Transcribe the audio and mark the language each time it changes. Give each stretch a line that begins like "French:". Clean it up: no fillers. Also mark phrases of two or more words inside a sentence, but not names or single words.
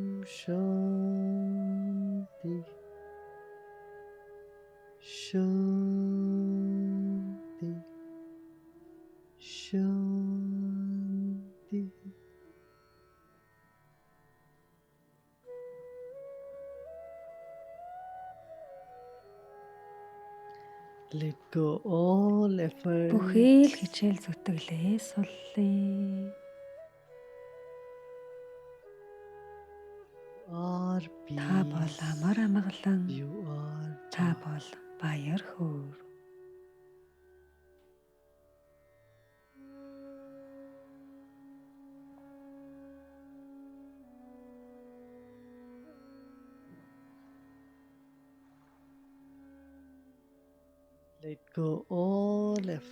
Sanskrit: शान्ति। शान्ति. Shanti.
English: Let go all effort.
Mongolian: Бүхий л хичээл зүтгэлээ суллая.
English: Are
Mongolian: Та бол
English: peace.
Mongolian: амар амгалан.
English: You are
Mongolian: Та
English: joy.
Mongolian: бол баяр хөөр.
English: Let go all effort.